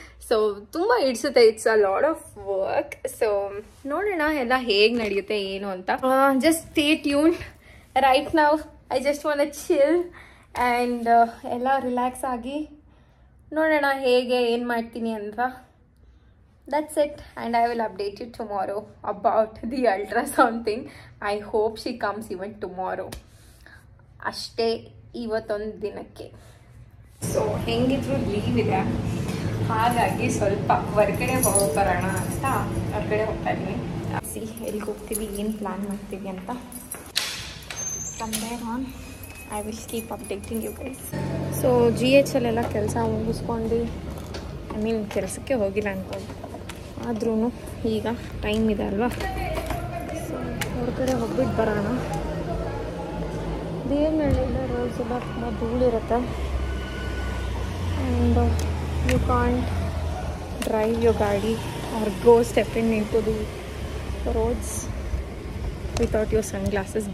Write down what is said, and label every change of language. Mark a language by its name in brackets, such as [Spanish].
[Kannada] So ತುಂಬ ಇಡ್ಸುತ್ತೆ, [English] It's a lot of work. [Kannada] So ನೋಡೋಣ ಎಲ್ಲ ಹೇಗೆ ನಡೆಯುತ್ತೆ ಏನು ಅಂತ. [English] Just stay tune. Right ನಾವ್ I just want chill and [Kannada] ಎಲ್ಲ ರಿಲ್ಯಾಕ್ಸ್ ಆಗಿ ನೋಡೋಣ ಹೇಗೆ ಏನು ಮಾಡ್ತೀನಿ ಅಂತ. [English] That's it, and I will update you tomorrow about the ultrasound thing. I hope she comes even tomorrow. [Kannada] ಅಷ್ಟೇ ಇವತ್ತೊಂದು ದಿನಕ್ಕೆ. ಸೊ ಹೆಂಗಿದ್ರು ಲೀವ್ ಇದೆ, ಹಾಗಾಗಿ ಸ್ವಲ್ಪ ಹೊರಗಡೆ ಹೋಗ್ಬರೋಣ ಅಂತ ಹೊರಗಡೆ ಹೋಗ್ತಾ ಇದ್ದೀನಿ. ಸಿ ಎಲ್ಲಿಗೆ ಹೋಗ್ತೀವಿ, ಏನು ಪ್ಲ್ಯಾನ್ ಮಾಡ್ತೀವಿ ಅಂತ. [English] From there on I will keep updating you guys. [Kannada] So GH ಎಲ್ಲ ಕೆಲಸ ಮುಗಿಸ್ಕೊಂಡು, ಐ ಮೀನ್ ಕೆಲಸಕ್ಕೆ ಹೋಗಿಲ್ಲ ಅನ್ಕೊಂಡು, ಆದ್ರೂ ಈಗ ಟೈಮ್ ಇದೆ ಅಲ್ವಾ, ಸೊ ಹೊರಗಡೆ ಹೋಗ್ಬಿಟ್ಟು ಬರೋಣ. ದೇವನಹಳ್ಳಿಯಿಂದ ರೋಡ್ಸ್ ಎಲ್ಲ ತುಂಬ ಧೂಳಿರುತ್ತೆ [English] And you can't drive your ಗಾಡಿ or go step into the roads without your sunglasses.